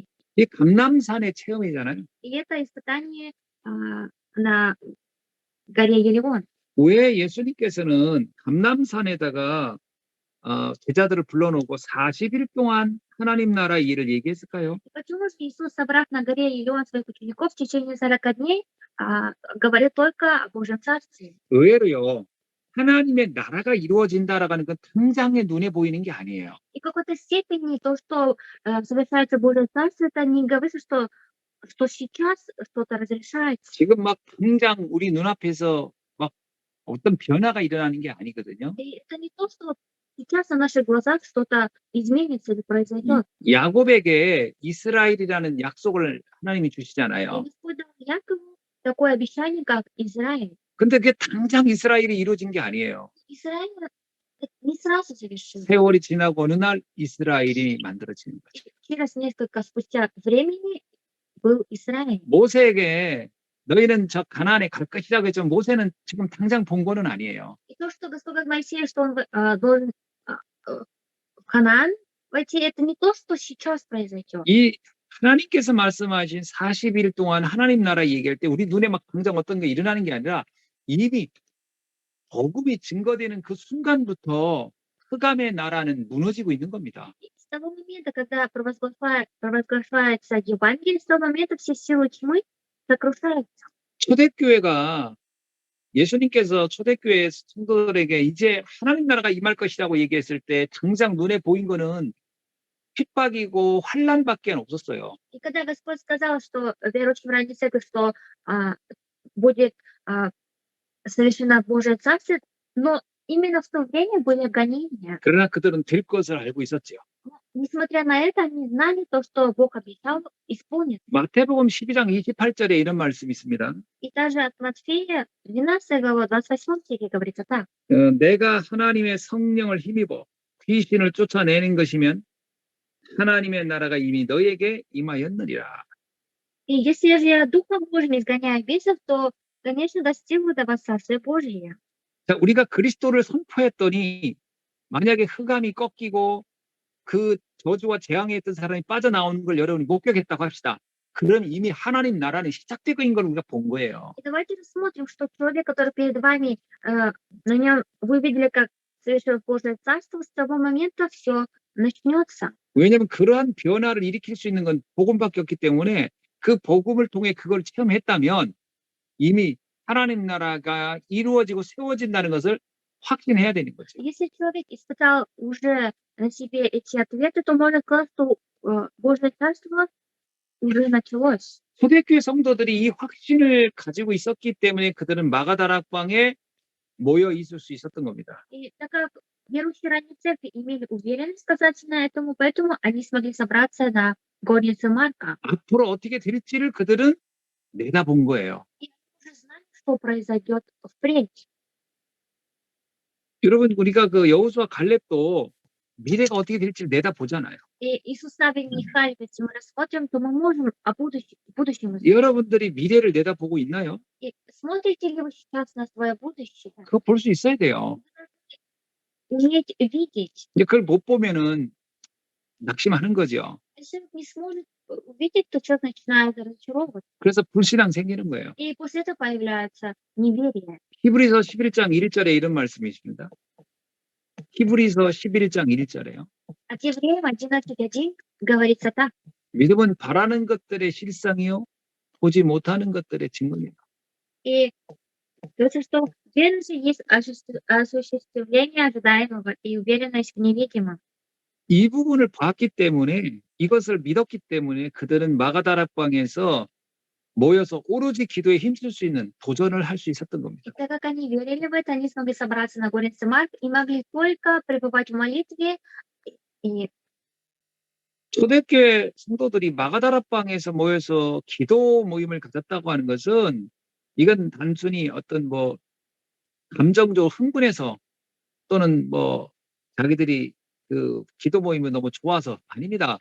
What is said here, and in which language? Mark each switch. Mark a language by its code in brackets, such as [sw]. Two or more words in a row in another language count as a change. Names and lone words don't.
[ko] 이 감람산의 체험이잖아요. [ru] И это испытание на горе Елеон. [ko] 왜 예수님께서는 감람산에다가 제자들을 불러놓고 40일 동안 하나님 나라의 일을 얘기했을까요? [ru] И почему же Иисус, собрав на горе Елеон своих учеников в течение 40 дней, говорил только о Божьем Царстве? [ko] 의외로요. 하나님의 나라가 이루어진다라고 하는 건 당장에 눈에 보이는 게 아니에요. [ru] И в какой-то степени то, что совершается Божье Царство, это не говорится, что сейчас что-то разрешается. [ko] 지금 막 당장 우리 눈앞에서 막 어떤 변화가 일어나는 게 아니거든요. [ru] И это не то, что сейчас на наших глазах что-то изменится или произойдет. [ko] 야곱에게 이스라엘이라는 약속을 하나님이 [ru] И [ko] 주시잖아요. [ru] Господь дал Якову такое обещание, как Израиль. [ko] 근데 그게 당장 이스라엘이 이루어진 게 아니에요. [ru] Израиль это не сразу совершилось. [ko] 세월이 지나고 어느 날 이스라엘이 만들어지는 거죠. [ru] Через несколько спустя времени был Израиль. [ko] 모세에게 너희는 저 가나안에 갈 것이라고 했지만 모세는 지금 당장 본 거는 아니에요. [ru] И то, что Господь говорит Моисею, что он должен в Ханаан войти, это не то, что сейчас произойдет. [ko] 이 하나님께서 말씀하신 40일 동안 하나님 나라 얘기할 때 우리 눈에 막 당장 어떤 게 일어나는 게 아니라 이미 복음이 증거되는 그 순간부터 흑암의 나라는 무너지고 있는 겁니다. [ru] И с того момента, когда провозглашается Евангелие, с того момента все силы тьмы сокрушаются. [ko] 초대교회가 예수님께서 초대교회 성도들에게 이제 하나님 나라가 임할 것이라고 얘기했을 때 당장 눈에 보인 거는 핍박이고 환란밖에 없었어요. [ru] И когда Господь сказал, что верующим в ранней церкви, что а, будет совершено Божие Царствие, но именно в то время были гонения. [ko] 그러나 그들은 될 것을 알고 있었죠. [ru] Но, несмотря на это, они знали то, что Бог обещал, исполнит. [ko] 마태복음 12장 28절에 이런 말씀이 있습니다. [ru] И даже от Матфея 12 глава 28 стихе говорится так. [ko] 내가 하나님의 성령을 힘입어 귀신을 쫓아내는 것이면 하나님의 나라가 이미 너에게 임하였느니라. [ru] И если же я Духом Божьим изгоняю бесов, то, конечно, достигну до вас Царствия Божия. [ko] 자, 우리가 그리스도를 선포했더니 만약에 흑암이 꺾이고 그 저주와 재앙에 있던 사람이 빠져나오는 걸 여러분이 목격했다고 합시다. 그럼 이미 하나님 나라는 시작되고 있는 걸 우리가 본 거예요. [ru] И давайте рассмотрим, что человек, который перед вами, на нем вы видели, как совершил Божие Царство, с того момента все начнется. [ko] 왜냐하면 그러한 변화를 일으킬 수 있는 건 복음밖에 없기 때문에 그 복음을 통해 그걸 체험했다면 이미 하나님 나라가 이루어지고 세워진다는 것을 확신해야 되는 거죠. [ru] Если человек испытал уже на себе эти ответы, то можно сказать, что Божье Царство уже началось. [ko] 초대교회 성도들이 이 확신을 가지고 있었기 때문에 그들은 마가다락방에 모여 있을 수 있었던 겁니다. [ru] И так как верующие ранней церкви имели уверенность касательно этому, поэтому они смогли собраться на горнице Марка. [ko] 앞으로 어떻게 될지를 그들은 내다본 거예요. [ru] И они уже знали, что произойдет впредь. [ko] 여러분, 우리가 그 여호수아 갈렙도 미래가 어떻게 될지를 내다보잖아요. [ru] И Иисус Навин Михаил, если мы рассмотрим, то мы можем о будущем знать. [ko] 여러분들이 미래를 내다보고 있나요? [ru] И смотрите ли вы сейчас на свое будущее? [ko] 그거 볼 수 있어야 돼요. [ru] Уметь видеть. [ko] 근데 그걸 못 보면은 낙심하는 거죠. [ru] Если не сможет увидеть, то человек начинает разочаровываться. [ko] 그래서 불신앙 생기는 거예요. [ru] И после этого появляется неверие. [ko] 히브리서 11장 1절에 이런 말씀이 있습니다. 히브리서 11장 1절에요. [ru] От Евреям 11:1 говорится так. [ko] 믿음은 바라는 것들의 실상이요 보지 못하는 것들의 증거입니다. [ru] И говорится, что верность есть осуществление ожидаемого и уверенность в невидимом. [ko] 이 부분을 봤기 때문에 이것을 믿었기 때문에 그들은 마가다락방에서 모여서 오로지 기도에 힘쓸 수 있는 도전을 할 수 있었던 겁니다. [ru] И так как они верили в это, они смогли собраться на горнице Марк и могли только пребывать в молитве. И [ko] 초대교회 성도들이 마가다락방에서 모여서 기도 모임을 가졌다고 하는 것은 이건 단순히 어떤 뭐 감정적으로 흥분해서 또는 뭐 자기들이 그 기도 모임이 너무 좋아서 아닙니다.